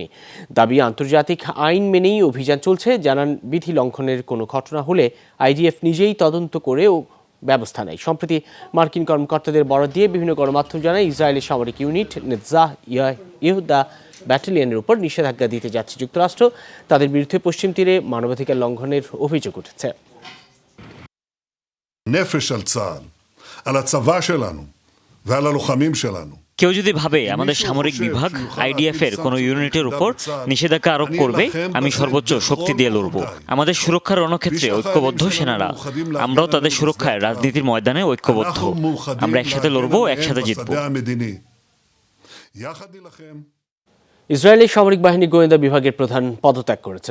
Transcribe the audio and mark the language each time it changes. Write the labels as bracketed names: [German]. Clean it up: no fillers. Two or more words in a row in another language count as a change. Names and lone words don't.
[Bangla] দাবি, আন্তর্জাতিক আইন মেনেই অভিযান চলছে। জানান, বিধি লঙ্ঘনের কোনো ঘটনা হলে আইডিএফ নিজেই তদন্ত করেও ব্যবস্থা নেয়। সম্প্রতি মার্কিন কর্মকর্তাদের বরাত দিয়ে বিভিন্ন গণমাধ্যম জানায়, ইসরায়েলি সামরিক ইউনিট নেতজাহ ইহুদা ব্যাটালিয়নের উপর নিষেধাজ্ঞা দিতে যাচ্ছে যুক্তরাষ্ট্র। তাদের বিরুদ্ধে পশ্চিম তীরে মানবাধিকার লঙ্ঘনের অভিযোগ উঠেছে। [Hebrew] נפש על צה"ל, על הצבא שלנו ועל הלוחמים שלנו. [Bangla] কেউ যদি ভাবে আমাদের সামরিক বিভাগ আইডিএফ এর কোনো ইউনিটের উপর নিষেধাজ্ঞা আরোপ করবে, আমি সর্বোচ্চ শক্তি দিয়ে লড়ব। আমাদের সুরক্ষার রণক্ষেত্রে ঐক্যবদ্ধ সেনারা, আমরাও তাদের সুরক্ষায় রাজনীতির ময়দানে ঐক্যবদ্ধ। আমরা একসাথে লড়ব, একসাথে জিতব। ইসরায়েলি সামরিক বাহিনী গোয়েন্দা বিভাগের প্রধান পদত্যাগ করেছেন।